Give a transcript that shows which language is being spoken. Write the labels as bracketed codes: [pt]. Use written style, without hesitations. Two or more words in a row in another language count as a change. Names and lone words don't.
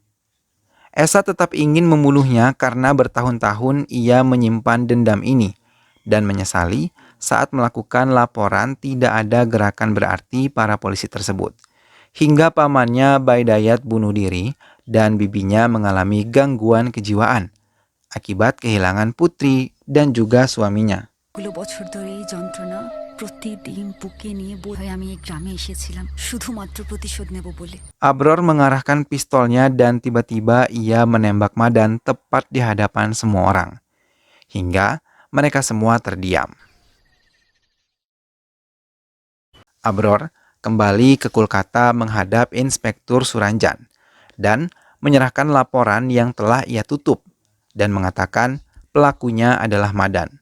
[id] Esa tetap ingin membunuhnya karena bertahun-tahun ia menyimpan dendam ini dan menyesali saat melakukan laporan tidak ada gerakan berarti para polisi tersebut. Hingga pamannya Baidayat bunuh diri dan bibinya mengalami gangguan kejiwaan akibat kehilangan putri dan juga suaminya. [bn] বছর ধরে এই যন্ত্রণা প্রতিদিন বুকে নিয়ে বোধহয় আমি এই গ্রামে এসেছিলাম শুধুমাত্র প্রতিশোধ নেব বলে। [id] Abror mengarahkan pistolnya dan tiba-tiba ia menembak Madan tepat di hadapan semua orang. Hingga mereka semua terdiam. Abror kembali ke Kolkata menghadap Inspektur Suranjan dan menyerahkan laporan yang telah ia tutup dan mengatakan pelakunya adalah Madan.